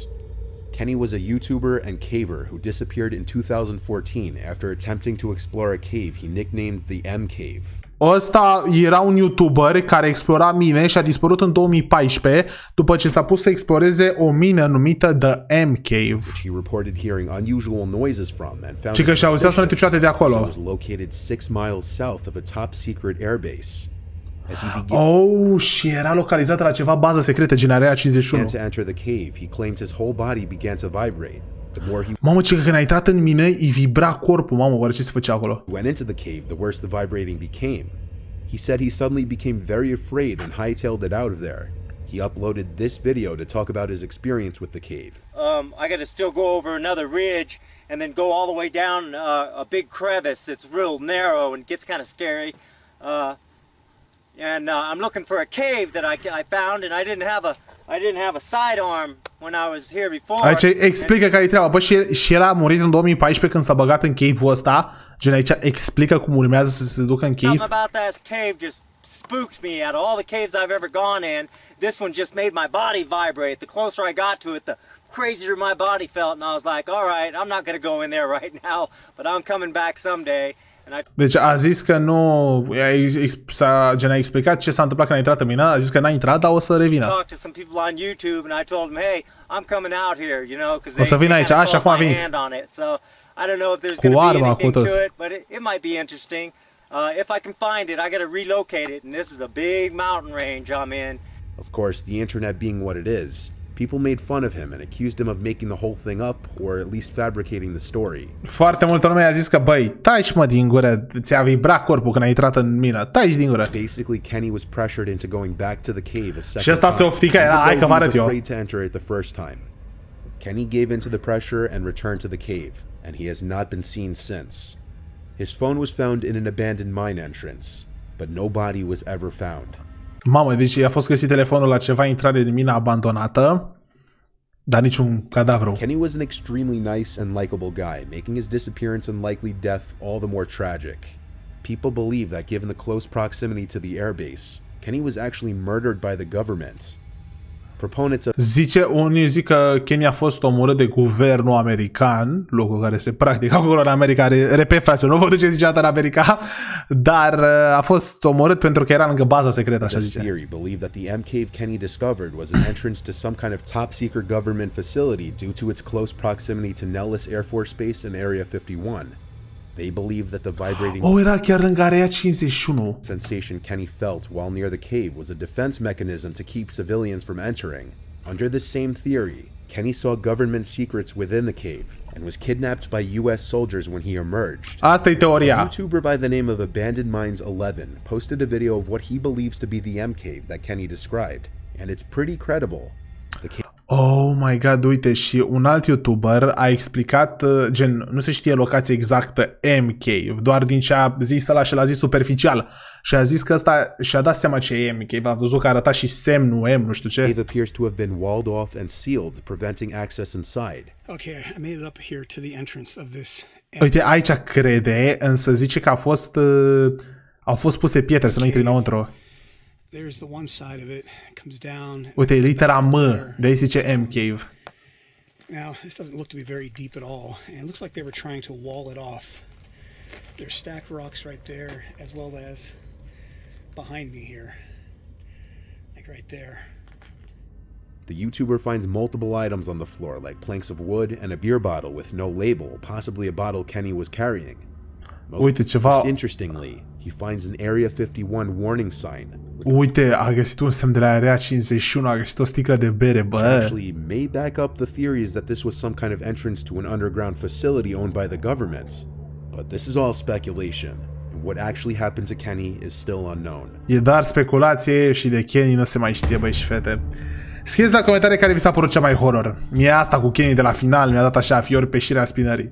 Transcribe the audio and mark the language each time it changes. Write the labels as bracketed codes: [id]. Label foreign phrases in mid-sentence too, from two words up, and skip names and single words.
[en] Kenny was a YouTuber and caver who disappeared in 2014 after attempting to explore a cave he nicknamed the M Cave. [ro] Ăsta era un YouTuber care explora mine și a dispărut în 2014 după ce s-a pus să exploreze o mină numită The M Cave. [en] Which he reported hearing unusual noises from and found [ro] Și că și auzea sunete ciudate de acolo. [en] was located 6 miles south of a top secret airbase. As he began [ro] Oh, și era localizată la ceva bază secretă gen Area 51. [en] to enter the cave, he claimed his whole body began to vibrate. The more he [ro] Mamă, ce că când a intrat în mine, îi vibra corpul. Mamă, oare ce se făcea acolo? [en] went into the cave, the worse the vibrating became. He said he suddenly became very afraid and hightailed it out of there. He uploaded this video to talk about his experience with the cave. I got to still go over another ridge and then go all the way down a big crevice that's real narrow and gets kind of scary. I'm looking for a cave that I found, and I didn't have a sidearm when I was here before. [ro] Aici explică care e treaba. Bă, și el a murit în 2014 când s-a băgat în cave-ul ăsta. Gen aici explică cum urmează să se ducă în cave. [en] Something about that cave just spooked me. Out of all the caves I've ever gone in, this one just made my body vibrate. The closer I got to it, the crazier my body felt, and I was like, all right, I'm not going to go in there right now, but I'm coming back someday. [ro] Deci a zis că nu... a explicat ce s-a întâmplat când a intrat în mină. A zis că n-a intrat, dar o să revină. O să vină aici, așa cum a venit. Cu arma, cu tot. [en] Of course, the internet being what it is, people made fun of him and accused him of making the whole thing up, or at least fabricating the story. [ro] Foarte multă lume a zis că, băi, taci mă din gură, ți-a vibrat corpul când ai intrat în mină, taci din gură. [en] Basically, Kenny was pressured into going back to the cave a second [ro] Și asta se oftica, era, hai că vă arăt eu. [en] afraid to enter it the first time. Kenny gave into the pressure and returned to the cave, and he has not been seen since. His phone was found in an abandoned mine entrance, but no body was ever found. [ro] Mamă, deci a fost găsit telefonul la ceva intrare în mină abandonată, dar niciun cadavru. [en] Kenny was an extremely nice and likable guy, making his disappearance and likely death all the more tragic. People believe that given the close proximity to the airbase, Kenny was actually murdered by the government. Proponents of [ro] Unii zic că Kenny a fost omorât de guvernul american, lucru care se practică acolo în America, repet frate, nu vă duceți niciodată în America, dar a fost omorât pentru că era lângă baza secretă, așa zice. [en] theory believe that the M cave Kenny discovered was an entrance to some kind of top secret government facility due to its close proximity to Nellis Air Force Base in Area 51. They believe that the vibrating [ro] Era chiar lângă Area 51. [en] sensation Kenny felt while near the cave was a defense mechanism to keep civilians from entering. Under this same theory, Kenny saw government secrets within the cave and was kidnapped by US soldiers when he emerged. [ro] Asta e [en] A [ro] teoria. [en] YouTuber by the name of Abandoned Mines 11 posted a video of what he believes to be the M cave that Kenny described, and it's pretty credible. The cave Oh my god, [ro] uite, și un alt YouTuber a explicat, gen, nu se știe locația exactă M Cave, doar din ce a zis ăla și l-a zis superficial. Și a zis că ăsta și-a dat seama ce e M Cave, a văzut că arăta și semnul M, nu știu ce. [en] The cave appears to have been walled off and sealed, preventing access inside. Okay, I made it up here to the entrance of this. [ro] Uite, aici crede, însă zice că au fost puse pietre să nu intri înăuntru. [en] There's the one side of it, comes down. [ro] Uite, litera M, de aici zice M Cave. [en] Now, this doesn't look to be very deep at all, and it looks like they were trying to wall it off. There's stacked rocks right there, as well as behind me here, like right there. The YouTuber finds multiple items on the floor, like planks of wood and a beer bottle with no label, possibly a bottle Kenny was carrying. Most interestingly, he finds an Area 51 warning sign. [ro] Uite, a găsit un semn de la Area 51, a găsit o sticlă de bere, bă. [en] Actually may back up the theories that this was some kind of entrance to an underground facility owned by the government. But this is all speculation. And what actually happened to Kenny is still unknown. [ro] E doar speculație și de Kenny nu se mai știe, băi și fete. Scrieți la comentarii care vi s-a părut cea mai horror. Mie asta cu Kenny de la final mi-a dat așa fiori pe șirea spinării.